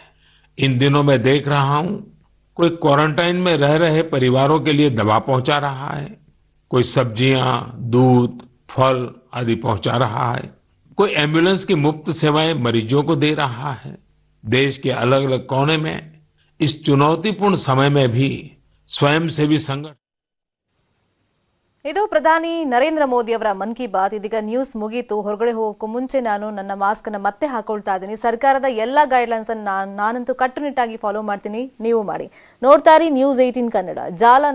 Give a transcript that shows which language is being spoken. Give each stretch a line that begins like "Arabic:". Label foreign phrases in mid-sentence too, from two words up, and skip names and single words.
Hindi: इन दिनों मैं देख रहा हूं, कोई क्वारंटाइन में रह रहे परिवारों के लिए दवा पहुंचा रहा है, कोई सब्जियां, दूध, फल आदि पहुंचा रहा है, कोई एम्बुलेंस की मुफ्त सेवाएं मरीजों को दे रहा है। देश के अलग अलग कोने में इस चुनौतीपूर्ण समय में भी स्वयंसेवी संगठन।
Kannada: ಇದು ಪ್ರಧಾನಿ ನರೇಂದ್ರ ಮೋದಿ ಅವರ ಮನ್ ಕಿ ಬಾತ್. ಇದೀಗ ನ್ಯೂಸ್ ಮುಗೀತು. ಹೊರಗಡೆ ಹೋಗೋಕ್ಕೂ ಮುಂಚೆ ನಾನು ನನ್ನ ಮಾಸ್ಕ್ ಅನ್ನು ಮತ್ತೆ ಹಾಕೊಳ್ತಾ ಇದ್ದೀನಿ. ಸರ್ಕಾರದ ಎಲ್ಲ ಗೈಡ್ಲೈನ್ಸ್ ಅನ್ನು ನಾನಂತೂ ಕಟ್ಟುನಿಟ್ಟಾಗಿ ಫಾಲೋ ಮಾಡ್ತೀನಿ, ನೀವು ಮಾಡಿ. ನೋಡ್ತಾ ಇರಿ ನ್ಯೂಸ್ 18 ಕನ್ನಡ ಜಾಲ.